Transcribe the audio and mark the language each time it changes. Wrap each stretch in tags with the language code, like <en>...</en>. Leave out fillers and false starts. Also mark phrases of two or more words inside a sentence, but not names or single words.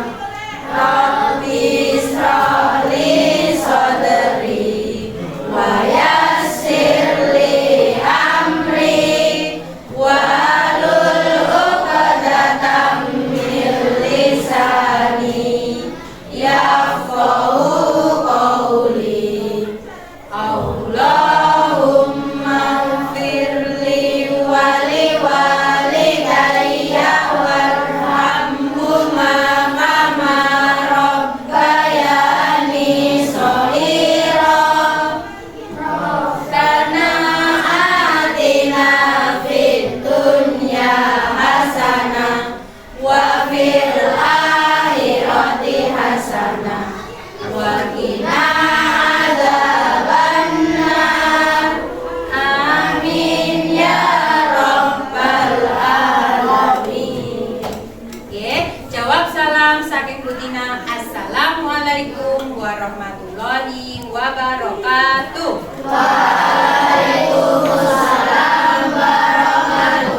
<ar>رب اشرح لي صدري ويسر لي أمري واحلل عقدة من لساني يفقهوا قولي. اللهم اغفر لي ولوالدي وارحمهما كما ربياني صغيرا. ربنا آتنا في الدنيا حسنة وفي الآخرة حسنة وقنا عذاب النار. آمين يا رب العالمين.</ar> <jv>Jawab salam saking Bu Tina.</jv> <ar>السلام عليكم ورحمة الله وبركاته. وعليكم السلام ورحمة الله</ar>